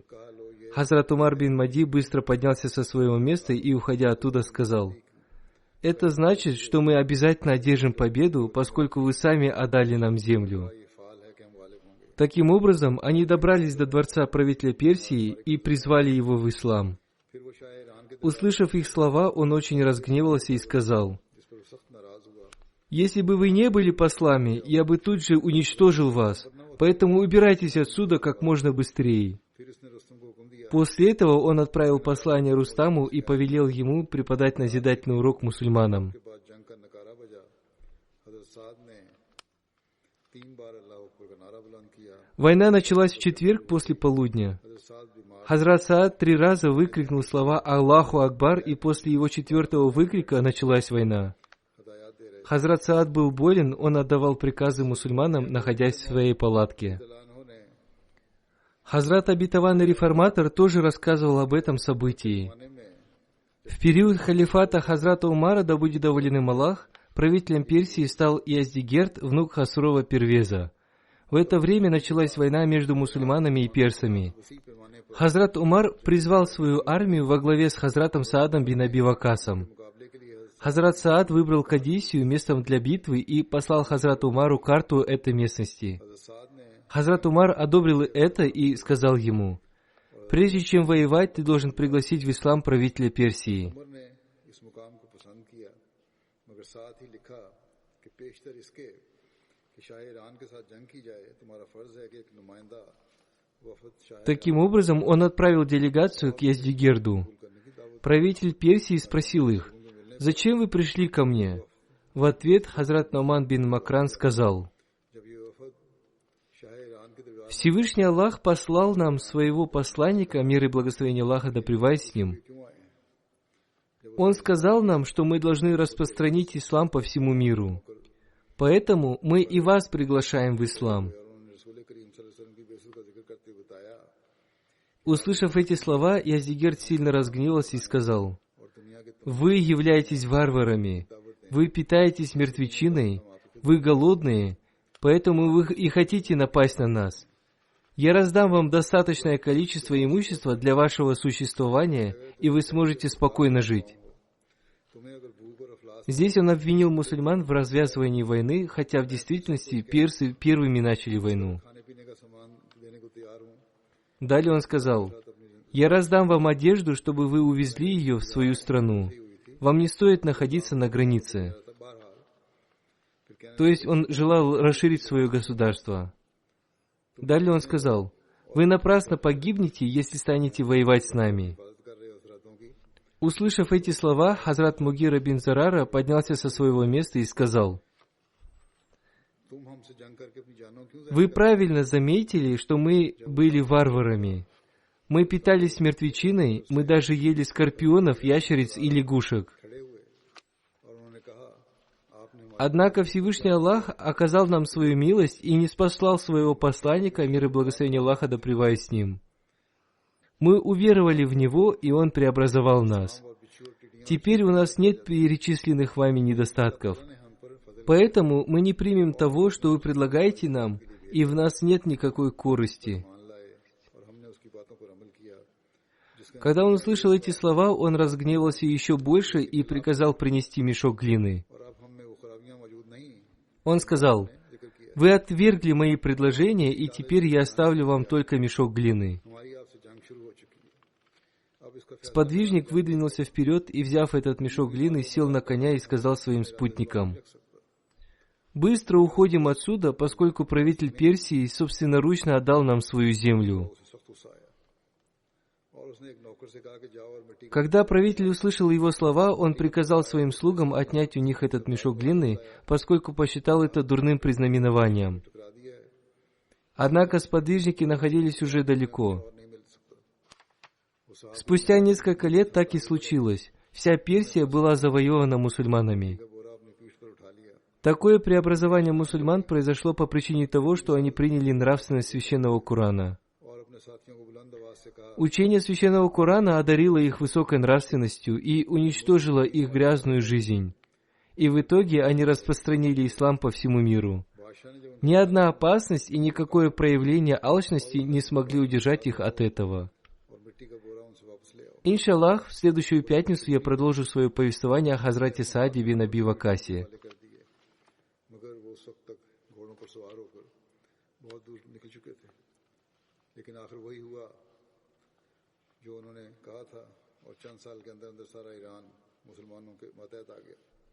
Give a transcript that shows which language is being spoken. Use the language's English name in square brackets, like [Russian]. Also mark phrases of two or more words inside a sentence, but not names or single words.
[Russian] Хазрат Умар бин Мади быстро поднялся со своего места и, уходя оттуда, сказал: «Это значит, что мы обязательно одержим победу, поскольку вы сами отдали нам землю». Таким образом, они добрались до дворца правителя Персии и призвали его в ислам. [Urdu] پھر وہ شاہ ایران کے [Russian] Услышав их слова, он очень разгневался и сказал: [Urdu] جس پر وہ سخت ناراض ہوا. [Russian] «Если бы вы не были послами, я бы тут же уничтожил вас, поэтому убирайтесь отсюда как можно быстрее». [Urdu] پھر اس نے رستم کو حکم دیا [Russian] После этого он отправил послание Рустаму и повелел ему преподать назидательный урок мусульманам. [Urdu] کے بعد جنگ کا نقارہ بجا. حضرت سعد نے 3 بار [Arabic] الله أكبر [Urdu] کا نعرہ بلند کیا. [Russian] Война началась в четверг после полудня. [Urdu] حضرت سعد بیمار [Russian] Хазрат Саад 3 раза выкрикнул слова [Arabic] «الله أكبر», [Russian] и после его 4-го выкрика началась война. [Urdu] ہدایت دے رہے [Russian] Хазрат Саад был болен, он отдавал приказы мусульманам, находясь в своей палатке. [Urdu] نے [Russian] Хазрат Обетованный Реформатор тоже рассказывал об этом событии. [Urdu] زمانے میں [Russian] В период халифата Хазрата Умара, да будет доволен им Аллах, правителем Персии стал Яздигерд, внук Хасрова Первеза. В это время началась война между мусульманами и персами. [Urdu] اسی پیمانے پر [Russian] Хазрат Умар призвал свою армию во главе с Хазратом Саадом бин Аби Вакасом. [Urdu] مقابلے کے لیے [Russian] Хазрат Саад выбрал Кадисию местом для битвы и послал Хазрату Умару карту этой местности. [Urdu] حضرت سعد نے [Russian] Хазрат Умар одобрил это и сказал ему: «Прежде чем воевать, ты должен пригласить в ислам правителя Персии». [Urdu] عمر نے اس مقام کو پسند کیا، مگر ساتھ ہی لکھا کہ پیشتر اس کے کہ شاہ ایران کے ساتھ جنگ کی جائے، تمہارا فرض ہے کہ ایک نمائندہ وفد شاہ [Russian] Таким образом, он отправил делегацию к Яздигерду. [Urdu] کرنے کی دعوت. [Russian] Правитель Персии спросил их: «Зачем вы пришли ко мне?» В ответ Хазрат Науман бин Макран сказал: [Urdu] جب یہ وفد شاہ ایران کے دربار [Russian] «Всевышний Аллах послал нам своего посланника, мир и благословение Аллаха да пребывает с ним. [Urdu] کیوں آئے ہیں? [Russian] Он сказал нам, что мы должны распространить ислам по всему миру. Поэтому мы и вас приглашаем в ислам». [Urdu] اور انہوں نے رسول کریم [Arabic] صلى الله عليه وسلم [Urdu] کی بے عزتی کا ذکر کرتے ہوئے بتایا [Russian] Услышав эти слова, Яздигерд сильно разгневался и сказал: [Urdu] اور دنیا کے [Russian] «Вы являетесь варварами, вы питаетесь мертвечиной, вы голодные, поэтому вы и хотите напасть на нас. Я раздам вам достаточное количество имущества для вашего существования, и вы сможете спокойно жить». [Urdu] تمہیں اگر بھوک اور افلاس [Russian] Здесь он обвинил мусульман в развязывании войны, хотя в действительности персы первыми начали войну. [Urdu] کھانے پینے کا سامان دینے کو تیار ہوں. [Russian] Далее он сказал: «Я раздам вам одежду, чтобы вы увезли ее в свою страну. Вам не стоит находиться на границе». [Urdu] بہرحال پھر کہنے [Russian] То есть он желал расширить свое государство. Далее он сказал: «Вы напрасно погибнете, если станете воевать с нами». [Urdu] حفاظت کر رہے ہو سرحدوں کی. [Russian] Услышав эти слова, Хазрат Мугира бин Зарара поднялся со своего места и сказал: [Urdu] تم ہم سے جنگ کرکے اپنی جانوں کیوں [Russian] «Вы правильно заметили, что мы были варварами. Мы питались мертвечиной, мы даже ели скорпионов, ящериц и лягушек. [Urdu] کھڑے ہوئے اور انہوں نے کہا آپ نے ہمارے [Russian] Однако Всевышний Аллах оказал нам свою милость и не спаслал своего посланника, мир и благословение Аллаха да пребывает с ним. Мы уверовали в Него, и Он преобразовал нас. [Urdu] اور بچھو اور ٹڈیوں [Russian] Теперь у нас нет перечисленных вами недостатков. [Urdu] نے ہم پر فضل [Russian] Поэтому мы не примем того, что вы предлагаете нам, и в нас нет никакой корысти». [Urdu] مان لائے اور ہم نے اس کی باتوں پر عمل کیا جس کا [Russian] Когда он услышал эти слова, он разгневался еще больше и приказал принести мешок глины. [Urdu] اور اب ہم میں وہ خرابیاں موجود نہیں [Russian] Он сказал: [Urdu] ذکر کیا [Russian] «Вы отвергли мои предложения, и теперь я оставлю вам только мешок глины». [Urdu] ہماری آپ سے جنگ شروع ہو چکی ہے اب اس کا فیصلہ [Russian] Сподвижник выдвинулся вперед и, взяв этот мешок глины, сел на коня и сказал своим спутникам: «Быстро уходим отсюда, поскольку правитель Персии собственноручно отдал нам свою землю». [Urdu] اسے سخت غصہ آیا اور اس نے ایک نوکر سے کہا کہ جاؤ اور مٹی [Russian] Когда правитель услышал его слова, он приказал своим слугам отнять у них этот мешок глины, поскольку посчитал это дурным признаменованием. [Urdu] ٹکرا دیا ہے [Russian] Однако сподвижники находились уже далеко. [Urdu] اور نہیں مل سکتا وہ صاحب [Russian] Спустя несколько лет так и случилось. Вся Персия была завоевана мусульманами. [Urdu] کا بورا اپنی پیٹھ پر اٹھا لیا [Russian] Такое преобразование мусульман произошло по причине того, что они приняли нравственность священного Корана. [Urdu] اور اپنے ساتھیوں کو بلند آواز سے کہا [Russian] Учение священного Корана одарило их высокой нравственностью и уничтожило их грязную жизнь. И в итоге они распространили ислам по всему миру. [Urdu] بادشاہ نے جب [Russian] Ни одна опасность и никакое проявление алчности не смогли удержать их от этого. [Urdu] اور مٹی کا بورا ان سے واپس لے آؤ [Russian] Иншаллах, в следующую пятницу я продолжу свое повествование о Хазрате Сааде бин Аби Вакасе. [Urdu] والے کر دیے مگر وہ اس وقت تک گھوڑوں پر سوار ہو کر بہت دور نکل چکے تھے لیکن آخر وہی ہوا جو انہوں نے کہا تھا اور چند سال کے اندر اندر سارا ایران مسلمانوں کے ماتحت آ گیا.